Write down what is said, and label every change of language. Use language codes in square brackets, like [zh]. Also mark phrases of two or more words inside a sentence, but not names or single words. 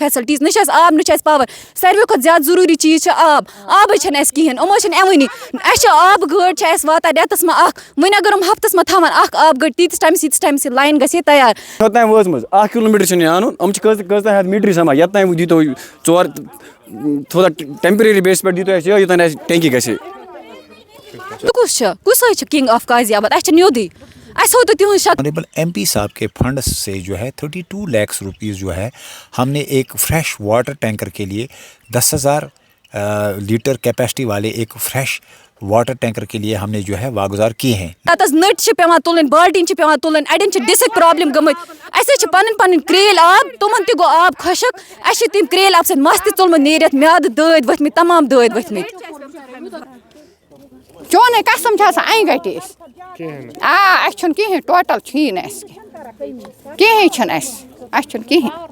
[ks] فیسَلٹیٖز نہ چھِ اَسہِ آب نہ چھِ اَسہِ پاوَر ساروٕے کھۄتہٕ زیادٕ ضروٗری چیٖز چھِ آبٕے چھَنہٕ اَسہِ کِہیٖنۍ یِم حظ چھِنہٕ یِوٲنی اَسہِ چھِ آبہٕ گٲڑۍ چھِ اَسہِ واتان رٮ۪تَس منٛز اَکھ وۄنۍ اگر یِم ہفتَس منٛز تھاوَن اَکھ آبہٕ گٲڑۍ تیٖتِس ٹایمَس یہِ لایِن گژھِ ہے تیار. توٚتام وٲژمٕژ 1 کِلوٗمیٖٹر چھِنہٕ یہِ اَنُن یِم چھِ کٔژتام ہٮ۪تھ میٖٹرٕے سَمان یَتھ تام دیٖتو 4 تھوڑا ٹٮ۪مپرری بیسَس پٮ۪ٹھ دیٖتو اَسہِ یوٚتام اَسہِ ٹٮ۪نکی گژھِ ہے. کُس چھُ کُس حظ چھُ کنگ آف قاضی آباد اَسہِ چھِنہٕ یوٚدُے اَسہِ ہوو تہٕ تِہُنٛد شکل. [en] Honourable MP [ur] صاحب کے فنڈ سے جو ہے 32 lakhs روپیز جو ہے ہم نے ایک [en] fresh water tanker [ur] کے لیے 10,000 [en] litre capacity [ur] والے ایک [en] fresh water tanker [ur] کے لیے ہم نے جو ہے واگزار کیے ہیں. [ks] تَتھ حظ نٔٹۍ چھِ پیٚوان تُلٕنۍ بالٹیٖن چھِ پیٚوان تُلٕنۍ اَڑٮ۪ن چھِ [en] disc problem [ks] گٔمٕتۍ اَسہِ حظ چھِ پَنٕنۍ کرٛیلۍ آب تِمَن تہِ گوٚو آب خۄشک اَسہِ چھِ تِم کرٛیلۍ آبہٕ سۭتۍ مَس تہِ ژوٚلمُت نیٖرِتھ میادٕ دٲدۍ ؤتھۍمٕتۍ تمام دٲدۍ ؤتھۍمٕتۍ. چونٕے قسم چھِ آسان اَنہِ گٔٹۍ أسۍ اَسہِ چھُنہٕ کِہیٖنۍ ٹوٹل چھُیی نہٕ اَسہِ کینٛہہ کِہیٖنۍ چھُنہٕ اَسہِ چھُنہٕ کِہیٖنۍ.